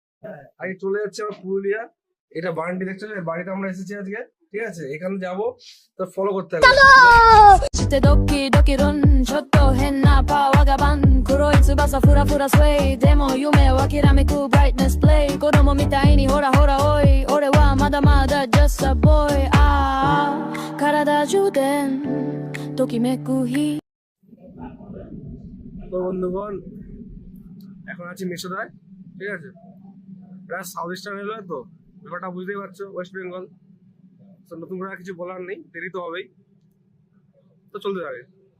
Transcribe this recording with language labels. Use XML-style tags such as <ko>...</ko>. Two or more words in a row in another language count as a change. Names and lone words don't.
<bn>আগে চলে যাচ্ছে আমার পুরুলিয়া। এটা বাড়িটি দেখছো, বাড়িতে আমরা এসেছি আজকে, ঠিক আছে? এখানে যাবো, তো ফলো করতে হবে।</bn> <ja>してドキドキルンちょっと変なパワーがバン黒い翼フラフラスウェイでも夢を諦めくブライトネスプレイ子供みたいにほらほらおい俺はまだまだ</ja> <en>just a boy</en> <ja>ああ体充電ときめく日</ja> <bn>তো বন্ধুগণ, এখন আছি মেসোদায়, ঠিক আছে? এটা সাউথ ইস্টার্ন রেলওয়ে, তো ব্যাপারটা বুঝতেই পারছো, ওয়েস্ট বেঙ্গল। তো নতুন করে আর কিছু বলার নেই, দেরি তো হবেই, তো চলতে থাকে।</bn>